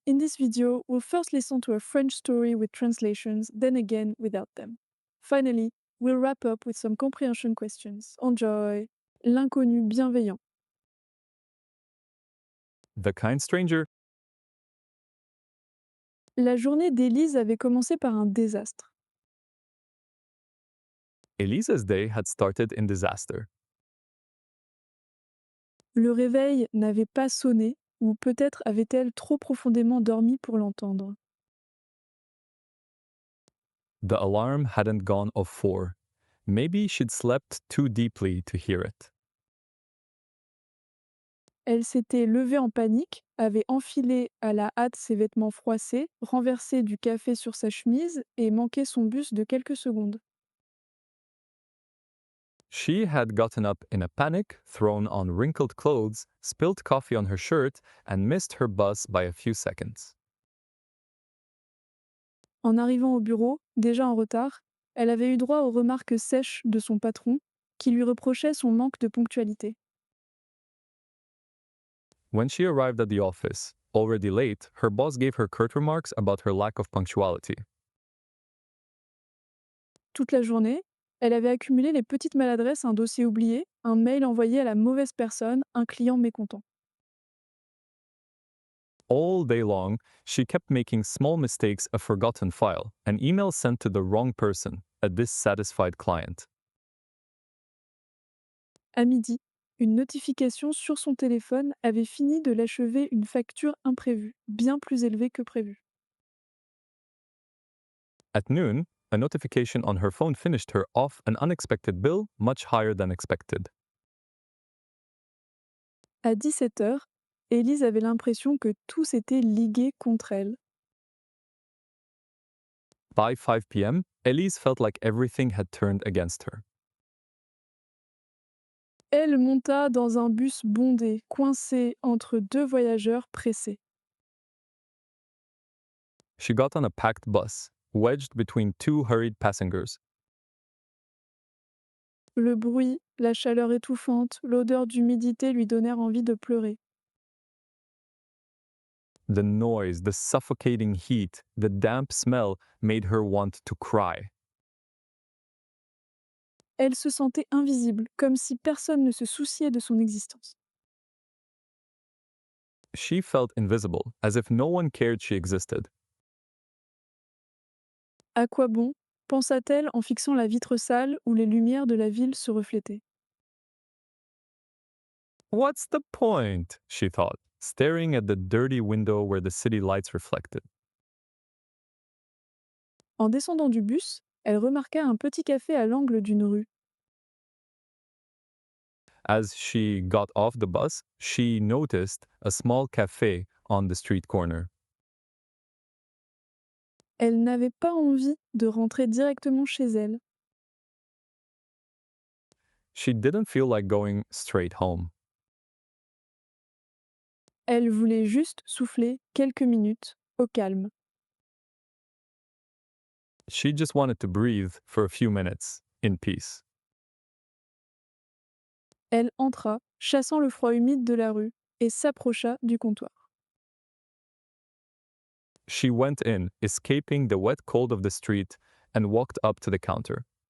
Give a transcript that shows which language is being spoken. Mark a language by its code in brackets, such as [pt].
[en] In this video, we'll first listen to a French story with translations, then again without them. Finally, we'll wrap up with some comprehension questions. Enjoy. [fr] L'inconnu bienveillant. [en] The Kind Stranger. [fr] La journée d'Élise avait commencé par un désastre. [en] Elisa's day had started in disaster. [fr] Le réveil n'avait pas sonné, ou peut-être avait-elle trop profondément dormi pour l'entendre. [en] The alarm hadn't gone off 4. Maybe she'd slept too deeply to hear it. [fr] Elle s'était levée en panique, avait enfilé à la hâte ses vêtements froissés, renversé du café sur sa chemise et manqué son bus de quelques secondes. [en] She had gotten up in a panic, thrown on wrinkled clothes, spilled coffee on her shirt, and missed her bus by a few seconds. [fr] En arrivant au bureau, déjà en retard, elle avait eu droit aux remarques sèches de son patron, qui lui reprochait son manque de ponctualité. [en] When she arrived at the office, already late, her boss gave her curt remarks about her lack of punctuality. [fr] Toute la journée, elle avait accumulé les petites maladresses, un dossier oublié, un mail envoyé à la mauvaise personne, un client mécontent. [en] All day long, she kept making small mistakes, a forgotten file, an email sent to the wrong person, a dissatisfied client. [fr] À midi, une notification sur son téléphone avait fini de l'achever une facture imprévue, bien plus élevée que prévu. [en] At noon, a notification on her phone finished her off an unexpected bill much higher than expected. [fr] À 17 heures, Élise avait l'impression que tout s'était ligué contre elle. [en] By 5 p.m., Elise felt like everything had turned against her. [fr] Elle monta dans un bus bondé, coincé entre deux voyageurs pressés. [en] She got on a packed bus, wedged between two hurried passengers. [fr] Le bruit, la chaleur étouffante, l'odeur d'humidité lui donnèrent envie de pleurer. [en] The noise, the suffocating heat, the damp smell made her want to cry. [fr] Elle se sentait invisible, comme si personne ne se souciait de son existence. [en] She felt invisible, as if no one cared she existed. [fr] À quoi bon, pensa-t-elle en fixant la vitre sale où les lumières de la ville se reflétaient. [en] What's the point? She thought, staring at the dirty window where the city lights reflected. [fr] En descendant du bus, elle remarqua un petit café à l'angle d'une rue. [en] As she got off the bus, she noticed a small cafe on the street corner. [fr] Elle n'avait pas envie de rentrer directement chez elle. [en] She didn't feel like going straight home. [fr] Elle voulait juste souffler quelques minutes, au calme. [en] She just wanted to breathe for a few minutes in peace. [fr] Elle entra, chassant le froid humide de la rue, et s'approcha du comptoir. [en] She went in, escaping the wet cold of the street, and walked up to the counter.